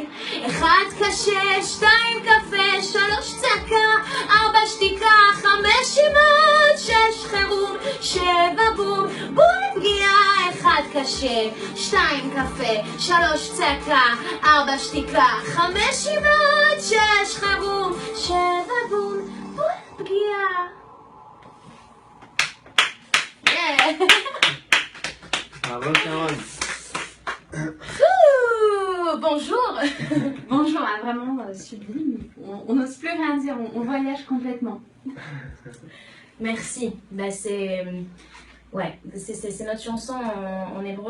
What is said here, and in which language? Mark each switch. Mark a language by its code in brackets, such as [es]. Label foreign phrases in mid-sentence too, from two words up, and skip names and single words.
[he] 1 קשה, 2 קפה, 3 צעקה, 4 שתיקה, 5 שימות, 6 חירום, 7 בום, בול פגיעה. 1 קשה, 2 קפה, 3 צעקה, 4 שתיקה, 5 שימות, 6 חירום, 7 בום, בול פגיעה. [fr] Bravo Sharon. Bonjour. Bonjour, hein, vraiment sublime. On n'ose plus rien dire, on voyage complètement. Merci. Bah, c'est notre chanson en hébreu.